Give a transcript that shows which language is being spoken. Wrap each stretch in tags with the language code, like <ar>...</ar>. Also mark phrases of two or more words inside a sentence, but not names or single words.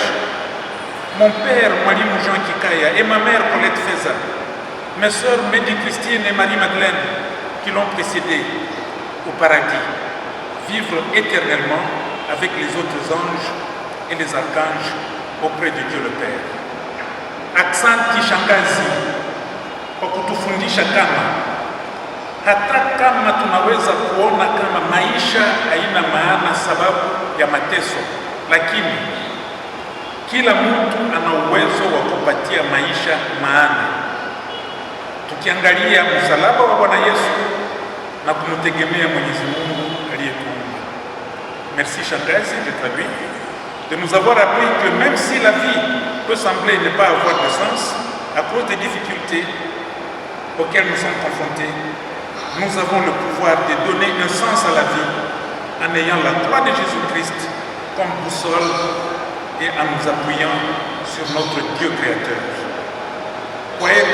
<fr>Mon père, Marie Jean Kikaya, et ma mère, Paulette Feza. Mes sœurs, Mehdi Christine et Marie-Madeleine, qui l'ont précédé au paradis. Vivre éternellement avec les autres anges et les archanges auprès de Dieu le Père.</fr> <sw>Aksanti Shangazi, kwa kutufundisha hata kama tunaweza kuona kama maisha haina maana sababu ya mateso, lakini kila mtu ana uwezo wa kupatia maisha maana, tukiangalia msalaba wa Bwana Yesu na kumtegemea Mwenyezi Mungu aliyetuumba.</sw> <fr>Merci Shangazi, je traduis, de nous avoir appris que même si la vie peut sembler ne pas avoir de sens à cause des difficultés auxquelles nous sommes confrontés, nous avons le pouvoir de donner un sens à la vie en ayant la croix de Jésus-Christ comme boussole et en nous appuyant sur notre Dieu créateur.</fr>